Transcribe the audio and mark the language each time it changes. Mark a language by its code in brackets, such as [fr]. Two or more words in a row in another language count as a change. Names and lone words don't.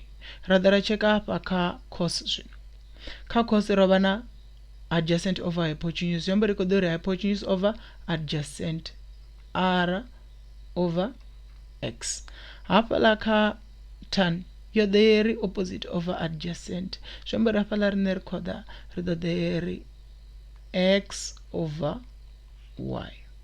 [ve] Ra ḓa ra cheka hafha kha cos zwino. Kha cos ro vha na [en] adjacent over hypotenuse. [ve] Zwi amba ri khou ḓa uri [en] hypotenuse over adjacent r over x. [ve] Hafhaḽa kha tan yo ḓa yeri [en] opposite over adjacent. [ve] Zwi amba ri hafhaḽa rine ri khou ḓa ri ḓo ḓa yeri [en] x over y.